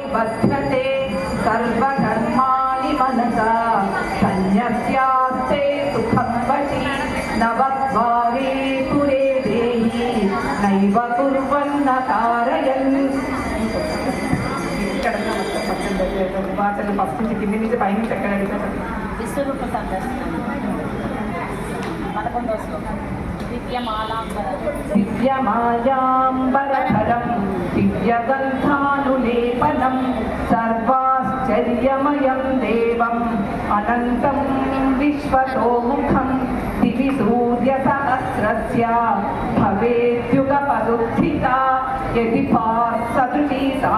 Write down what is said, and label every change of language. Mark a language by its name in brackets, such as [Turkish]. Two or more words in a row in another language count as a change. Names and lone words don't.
[Sanskrit] बध्यते सर्वधर्माणि मनसा सन्न्यस्यास्ते सुखं वशी नवद्वारे पुरे देहि नैव कुर्वन्न कारयन् [Telugu] ఫస్ట్ నుంచి కింది నుంచి పై నుంచి ఎక్కడ విశ్వరూప సందర్శనం 11వ శ్లోకం [Sanskrit] दिव्यमायाम्बरधरं दिव्यगन्धानुलेपनं सर्वाश्चर्यमयं देवम् अनन्तं विश्वतोमुखं दिवि सूर्यसहस्रस्य भवेद्युगपदुत्थिता यदि सदृशी सा